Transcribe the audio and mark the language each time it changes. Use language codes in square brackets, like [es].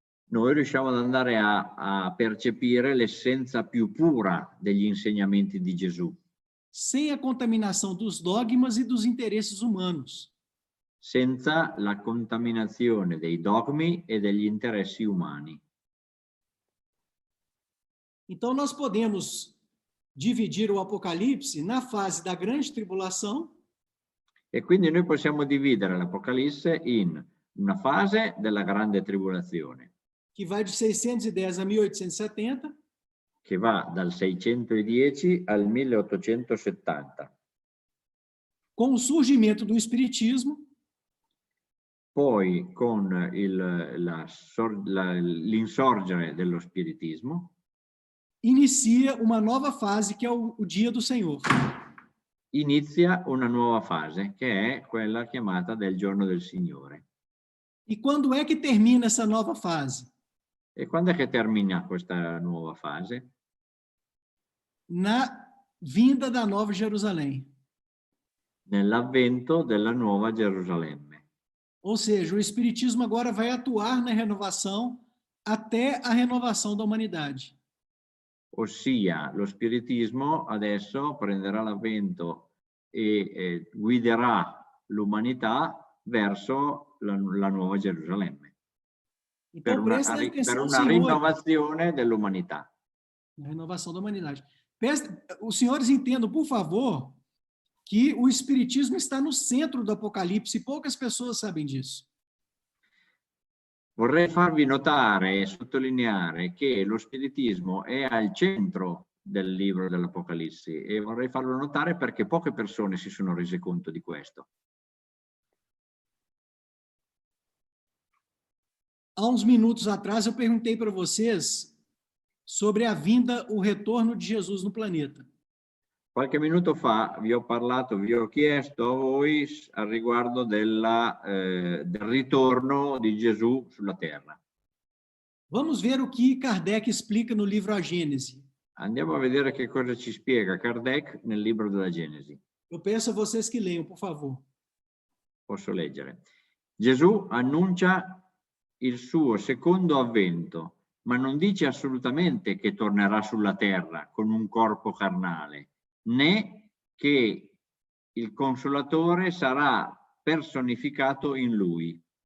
[it] noi riusciamo ad andare a percepire l'essenza più pura degli insegnamenti di Gesù, [pt] Sem a contaminação dos dogmas e dos interesses humanos. [it] senza la contaminazione dei dogmi e degli interessi umani. [pt] Então, nós podemos dividir o Apocalipse na fase da grande tribulação, [it] E quindi noi possiamo dividere l'Apocalisse in una fase della grande tribolazione, [pt] que vai de 610 a 1870, [it] che va dal 610 al 1870. [pt] com o surgimento do Espiritismo, [it] Poi con l'insorgere dello spiritismo [pt] inicia uma nova fase que é o Dia do Senhor. [it] inizia una nuova fase, che è quella chiamata del giorno del Signore. [pt] E quando é que termina essa nova fase? [it] E quando è che termina questa nuova fase? [pt] Na vinda da Nova Jerusalém. [it] Nell'avvento della nuova Gerusalemme. [pt] Ou seja, o Espiritismo agora vai atuar na renovação até a renovação da humanidade. [it] Ossia, lo spiritismo adesso prenderà l'avvento e guiderà l'umanità verso la nuova Gerusalemme, [pt] Então, prestem [it] per [pt] atenção, [it] una [pt] senhores, [it] rinnovazione dell'umanità. [pt] na renovação da humanidade. Os senhores entendam, por favor, que o Espiritismo está no centro do Apocalipse, e poucas pessoas sabem disso. [it] Vorrei farvi notare e sottolineare che lo spiritismo è al centro del libro dell'Apocalissi e vorrei farlo notare perché poche persone si sono rese conto di questo. [pt] Há uns minutos atrás eu perguntei para vocês sobre a vinda, o retorno de Jesus no planeta. [it] Qualche minuto fa vi ho chiesto a voi al riguardo del ritorno di Gesù sulla terra. [pt] Vamos ver o que Kardec explica no livro A Gênese. [it] Andiamo a vedere che cosa ci spiega Kardec nel libro della Genesi. [pt] Eu peço a vocês que leiam, por favor. [it] Posso leggere. Gesù annuncia il suo secondo avvento, ma non dice assolutamente che tornerà sulla terra con un corpo carnale, né che il Consolatore sarà personificato in lui.